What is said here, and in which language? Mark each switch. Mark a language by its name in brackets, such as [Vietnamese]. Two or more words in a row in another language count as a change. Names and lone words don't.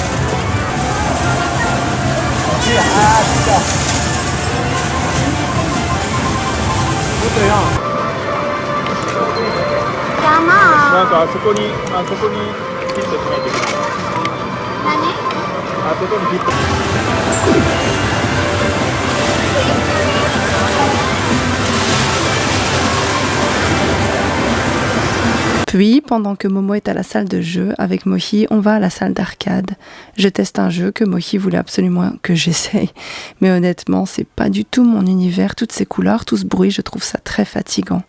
[Japanese] なんかあそこにヒットしないといけない。あそこにヒット。 [French] Puis, pendant que Momo est à la salle de jeu, avec Mohi, on va à la salle d'arcade. Je teste un jeu que Mohi voulait absolument que j'essaye. Mais honnêtement, c'est pas du tout mon univers, toutes ces couleurs, tout ce bruit, je trouve ça très fatigant.